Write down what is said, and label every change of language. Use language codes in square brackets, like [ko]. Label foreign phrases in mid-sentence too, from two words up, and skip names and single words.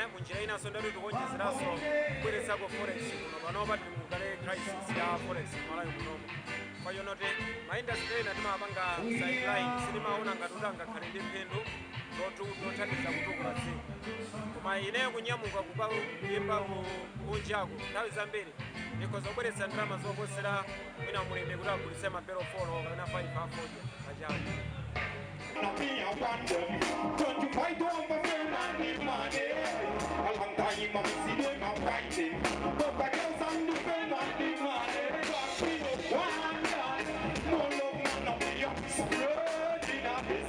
[ny] njira inanso ndati tikuonjezeranso kubweretsako forex kuno panopa tili mukale crisis ya forex malawi munomo kwayo noti maindustry ena timapanga sideline sitimaona ngati kuti angakhale ndi phindu lothandiza kutukula dziko koma ineyo kunyamuka kuyimba kunjako nthawi zambiri ndikhoza kubweretsa ndalama zoposera mwina mulimi kuti agulitse mabelo folo kapena 5 afodya pachaka. [en] Don't you fight over fame and the money? A long time I see them a fighting, but the girls and the fame and the money. Cause we don't want that. No love, man, of the spreading of this.